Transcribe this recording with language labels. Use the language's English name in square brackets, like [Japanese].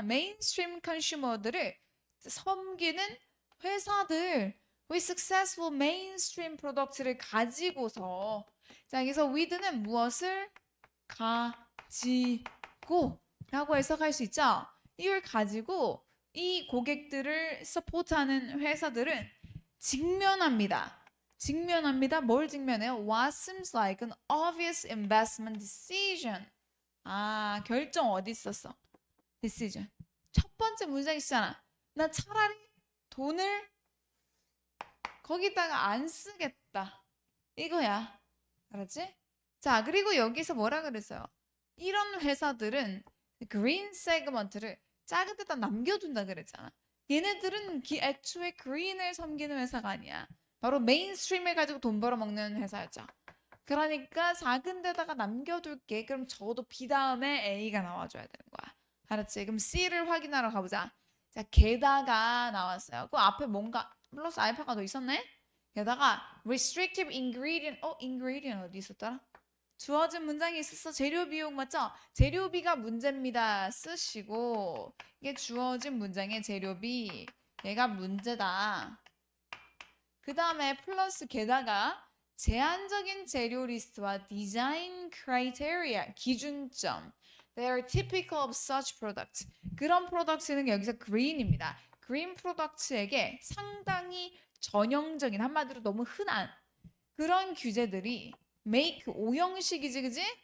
[Korean] mainstream consumer들을 섬기는 회사들 [English] with successful mainstream products [Korean] 를 가지고서 자, 여기서 with는 무엇을 가지고 라고 해석할 수 있죠. 이걸 가지고 이 고객들을 서포트하는 회사들은 직면합니다. 뭘 직면해요? [English] What seems like an obvious investment decision. [Korean] 결정 어디 있었어? decision. 첫 번째 문장이잖아. 나 차라리 돈을 거기다가 안 쓰겠다. 이거야. 알았지? 자, 그리고 여기서 뭐라 그랬어요? 이런 회사들은 green segment를 작은 데다 남겨둔다 그랬잖아. 얘네들은 애초에 green을 섬기는 회사가 아니야. 바로 메인스트림을 가지고 돈 벌어먹는 회사였죠. 그러니까 작은 데다가 남겨둘게. 그럼 적어도 B 다음에 A가 나와줘야 되는 거야. 알았지? 그럼 C를 확인하러 가보자. 자, 게다가 나왔어요. 그 앞에 뭔가 플러스 알파가 더 있었네? 게다가 [English] restrictive ingredient. [Korean] ingredient 어디 있었더라? 주어진 문장이 있었어. 재료 비용 맞죠? 재료비가 문제입니다. 쓰시고 이게 주어진 문장의 재료비. 얘가 문제다. 그 다음에 플러스 게다가 제한적인 재료 리스트와 디자인 크라이테리아 기준점. [English] They are typical of such products. [Korean] 그런 프로덕트는 여기서 green입니다. green 프로덕트에게 상당히 전형적인 한마디로 너무 흔한 그런 규제들이 make 오형식이지 그지?